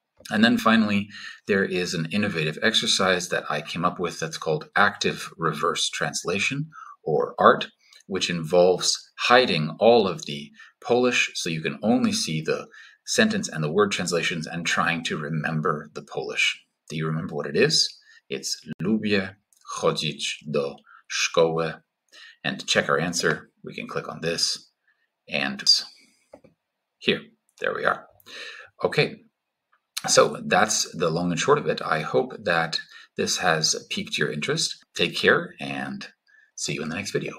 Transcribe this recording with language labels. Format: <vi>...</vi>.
<en>And then finally, there is an innovative exercise that I came up with that's called active reverse translation, or ART, which involves hiding all of the Polish so you can only see the sentence and the word translations and trying to remember the Polish. Do you remember what it is? It's</en> <pl>lubię chodzić do szkoły.</pl> <en>And to check our answer, we can click on this and here, there we are. Okay, so that's the long and short of it. I hope that this has piqued your interest. Take care and see you in the next video.</en>